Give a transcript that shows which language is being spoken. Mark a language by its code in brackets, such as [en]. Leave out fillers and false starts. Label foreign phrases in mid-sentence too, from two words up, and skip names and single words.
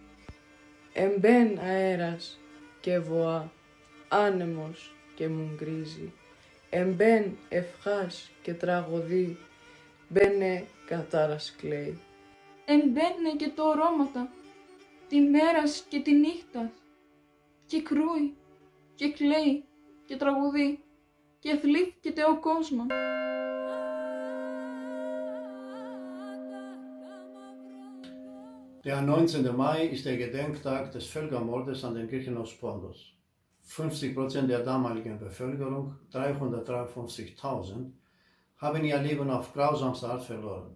[pnt] Εμπέν αέρας και βοά, άνεμος και μου γκρίζει, εμπέν ευχάς και τραγωδί, μπαίνε κατάρας κλαίει. Εμπαίνε και το ορώματα, τη μέρας και τη νύχτας, και κρούει, και κλαίει, και τραγουδεί, και θλίφκεται ο κόσμος. [de] Der 19. Mai ist der Gedenktag des Völkermordes an den Griechen aus Pontus. 50% der damaligen Bevölkerung, 353.000, haben ihr Leben auf grausamste Art verloren.